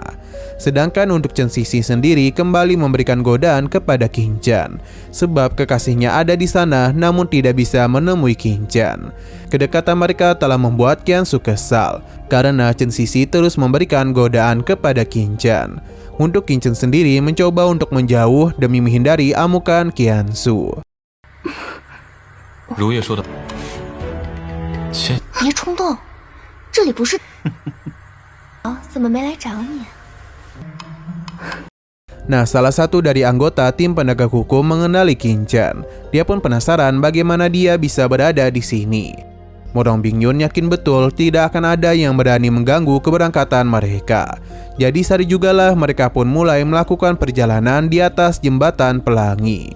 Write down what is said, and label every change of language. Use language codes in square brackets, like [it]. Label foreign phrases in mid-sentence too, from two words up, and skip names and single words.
[id] Sedangkan untuk Chen Sisi sendiri kembali memberikan godaan kepada Qin Chen, sebab kekasihnya ada di sana namun tidak bisa menemui Qin Chen. Kedekatan mereka telah membuat Qiansu kesal, karena Chen Sisi terus memberikan godaan kepada Qin Chen. Untuk Qin Chen sendiri mencoba untuk menjauh demi menghindari amukan Qiansu. [zh] 如月说的，别冲动，这里不是。怎么没来找你？ [id] Nah, salah satu dari anggota tim penegak hukum mengenali Qin Chen. Dia pun penasaran bagaimana dia bisa berada di sini. Murong Bingyun yakin betul tidak akan ada yang berani mengganggu keberangkatan mereka. Jadi sehari jugalah mereka pun mulai melakukan perjalanan di atas jembatan pelangi.